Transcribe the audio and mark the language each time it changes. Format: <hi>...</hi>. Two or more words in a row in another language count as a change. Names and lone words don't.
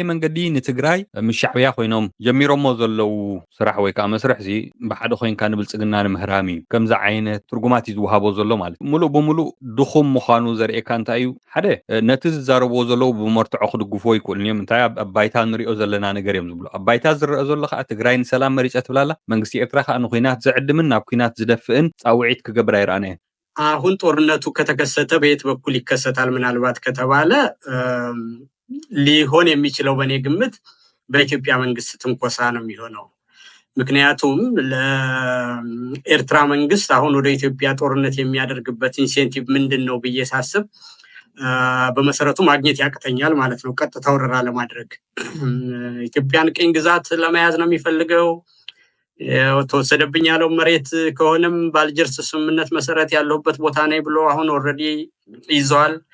<ti>መንገዲ ንትግራይ ምሻዕብያ ኮይኖም ጀሚሮሞ ዘለው ስራሕ ወይ ከዓ መስርሕ እዚ ብሓደ ኮይንካ ንብልጽግና ንምህራሚ እዩ ከምዚ ዓይነት ትርጉማት እዩ ዝወሃቦ ዘሎ ማለት ሙሉእ ብሙሉእ ድኹም ምዃኑ ዘርእየካ እንታይ እዩ ሓደ ነቲ ዝዛረብዎ ዘለው ብመርትዖ ክድግፎ ይክእሉን እዮም እንታይ ኣብ ባይታ ንሪኦ ዘለና ነገር እዮም ዝብሉ ኣብ ባይታ ዝረአ ዘሎ ከዓ ትግራይ ንሰላም መሪፀ ትብላላ መንግስቲ ኤርትራ ከዓ ንኩናት ዝዕድምን ናብ ኩናት ዝደፍእን ጻውዒት ክገብር አይራነ</ti> <am>አሁን ጦርነቱ ከተከሰተ በየት በኩል ይከሰታል ምናልባት ከተባለ ሊሆን የሚችለው በኔ ግምት በኢትዮጵያ መንግስት ትንኮሳ ነው የሚሆነው ምክንያቱም ለኤርትራ መንግስት አሁን ወደ ኢትዮጵያ ጦርነት የሚያደርግበት ኢንሴንቲቭ ምንድነው በየሳስብ በመሰረቱ ማግኘት ያቅተኛል ማለት ነው ቀጥታ ወረራ ለማድረግ ኢትዮጵያን ቅኝ ግዛት ለመያዝ ነው የሚፈልገው ተወሰደብኝ ያለው መሬት ከሆነም ባልጀርስ ስምምነት መሰረት ያለውበት ቦታ ነው ብሎ አሁን ኦሬዲ ይዟል</am>